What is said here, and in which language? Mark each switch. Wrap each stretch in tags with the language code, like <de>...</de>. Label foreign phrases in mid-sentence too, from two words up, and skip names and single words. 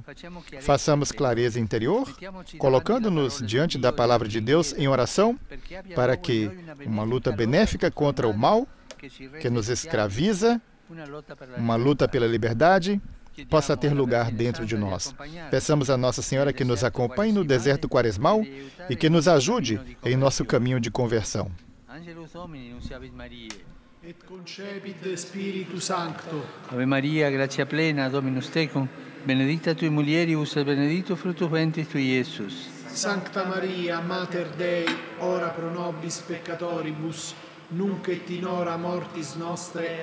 <pt>Façamos clareza interior, colocando-nos diante da palavra de Deus em oração, para que uma luta benéfica contra o mal, que nos escraviza, uma luta pela liberdade, possa ter lugar dentro de nós. Peçamos a Nossa Senhora que nos acompanhe no deserto quaresmal e que nos ajude em nosso caminho de conversão.</pt> <la>Et concepit Spiritu Sancto. Ave Maria, gratia plena, Dominus tecum, benedicta tui mulieribus et benedictus fructus ventris tui, Iesus. Sancta Maria, Mater Dei, ora pro nobis peccatoribus, nunc et in hora mortis nostre.</la>